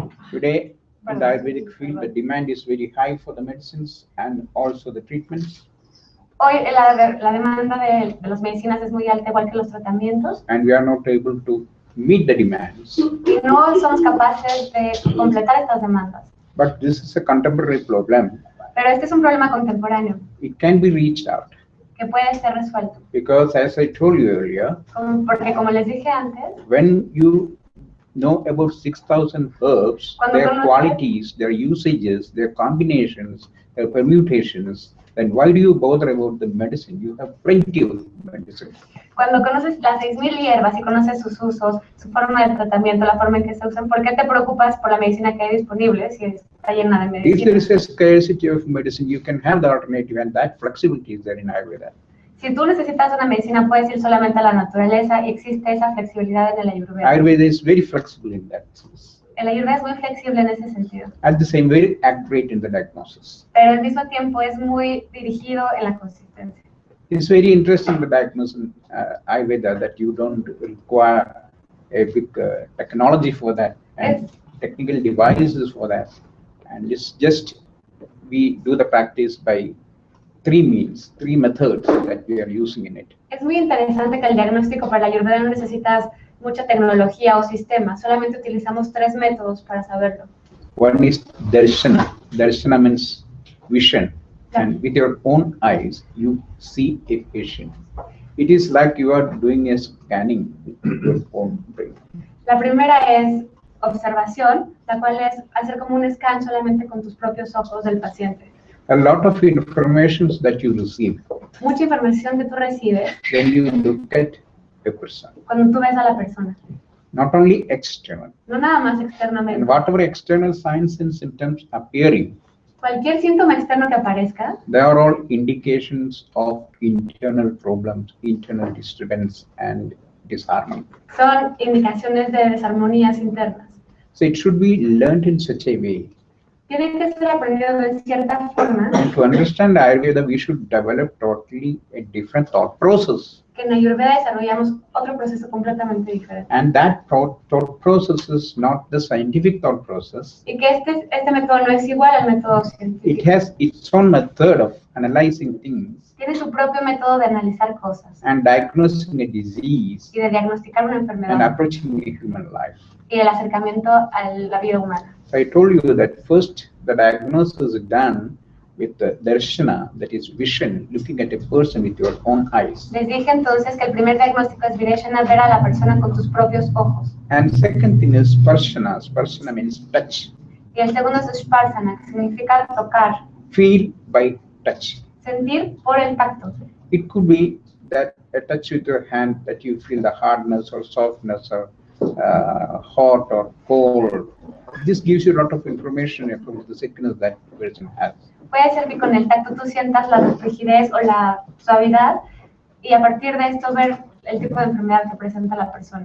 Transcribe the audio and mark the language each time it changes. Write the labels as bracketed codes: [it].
[en] Today, in the Ayurvedic field, the demand is very high for the medicines and also the treatments. [es] Hoy la demanda de las medicinas es muy alta, igual que los tratamientos, [en] And we are not able to meet the demands. [es] y no somos capaces de completar estas demandas. [en] But this is a contemporary problem. [es] Pero este es un problema contemporáneo [en] It can be reached out [es] que puede ser resuelto. [en] because, as I told you earlier, [es] Porque como les dije antes, [en] when you know about 6,000 herbs, [es] Cuando [en] their [es] conoces- [en] qualities, their usages, their combinations, their permutations, then why do you bother about the medicine? You have plenty of medicine. [es] cuando conoces las 6,000 hierbas y conoces sus usos, su forma de tratamiento, la forma en que se usan, ¿por qué te preocupas por la medicina que hay disponible si está llena de [en] If there [es] medicina? [en] is a scarcity of medicine, you can have the alternative, and that flexibility is there in Ayurveda. [es] Si tú necesitas una medicina, puedes ir solamente a la naturaleza y existe esa flexibilidad en el Ayurveda. [en] Ayurveda is very flexible in that sense. [es] El Ayurveda es muy flexible en ese sentido, [en] At the same, very accurate in the diagnosis. [es] pero al mismo tiempo es muy dirigido en la consistencia. [en] It's very interesting the diagnosis in Ayurveda that you don't require a big technology for that and technical devices for that. And it's just, we do the practice by three methods that we are using in it. [es] Es muy interesante que el diagnóstico para la Ayurveda no necesitas mucha tecnología o sistema, solamente utilizamos 3 métodos para saberlo. [en] One is darshana. Darshana means vision. And with your own eyes, you see a patient. It is like you are doing a scanning with your own brain. [es] La primera es observación, la cual es hacer como un scan solamente con tus propios ojos del paciente. [en] A lot of information that you receive [es] Mucha información que tú recibes [en] when you look at a person, [es] cuando tú ves a la persona, [en] not only external. [es] no nada más [en] And [es] externamente. [en] whatever external signs and symptoms appearing, [es] Cualquier síntoma externo que aparezca, [en] they are all indications of internal problems, internal disturbance and disharmony. [es] son indicaciones de desarmonías internas. [en] So it should be learned in such a way. [es] Tiene que ser aprendido de cierta forma, [en] And to understand Ayurveda, we should develop totally a different thought process. [es] que en Ayurveda desarrollamos otro proceso completamente diferente. [en] And that thought process is not the scientific thought process. [es] Y que este método no es igual al método [en] It [es] científico. [en] has its own method of analyzing things [es] Tiene su propio método de analizar cosas [en] and diagnosing a disease [es] y de diagnosticar una [en] and [es] enfermedad [en] approaching a human life. [es] y el acercamiento a la vida humana. [en] So I told you that first the diagnosis is done with the darshana, that is vision, looking at a person with your own eyes. [es] Les dije entonces que el primer diagnóstico es Vireshana, ver a la persona con tus propios ojos. [en] And second thing is sparshana. Sparshana means touch. [es] Y el segundo es Sparsana, que significa tocar, [en] Feel by touch. [es] sentir por el tacto. [en] It could be that a touch with your hand that you feel the hardness or softness or hot or cold. This gives you a lot of information about the sickness that person has. [es] Puede ser que con el tacto tú sientas la rigidez o la suavidad y a partir de esto ver el tipo de enfermedad que presenta la persona.